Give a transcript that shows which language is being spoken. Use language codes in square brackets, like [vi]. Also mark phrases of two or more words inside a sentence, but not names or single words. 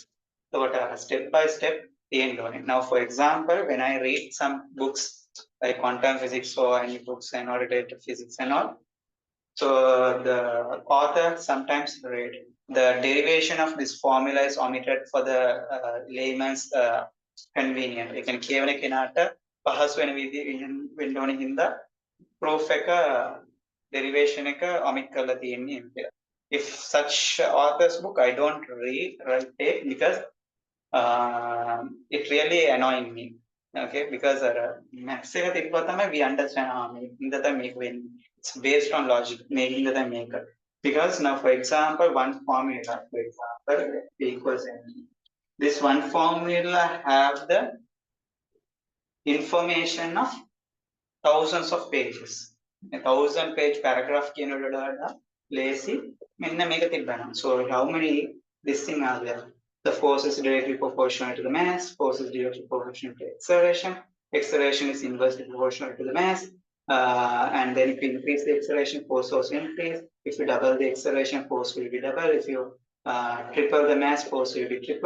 [en] So what are step by step learning. Now, for example, when I read some books like quantum physics or any books and all related to physics and all, so the author sometimes read the derivation of this formula is omitted for the layman's convenient. You can [si] කියවන කෙනාට පහසු වෙන විදිහින් වෙන්න ඕනේ හින්දා proof එක derivation එක omit කරලා තියෙන්නේ කියලා. [en] If such author's book I don't read take because it really annoying me. Okay, because maths [si] එක තිබ්බා තමයි [en] we understand [si] මේකින්ද තමයි මේක වෙන්නේ. [en] It's based on logic. [si] මේකින්ද තමයි මේක. [en] Because now for example one formula, for example p equals mc. This one formula have the information of thousands of pages. A 1,000-page paragraph [si] කියනකොට වඩා lazy මෙන්න මේක තිබ්බනම්. [en] So how many this thing are there? The force is directly proportional to the mass, force is directly proportional to acceleration, acceleration is inversely proportional to the mass, and then if you increase the acceleration, force also increase. If you double the acceleration, force will be double. If you triple the mass, force will be triple.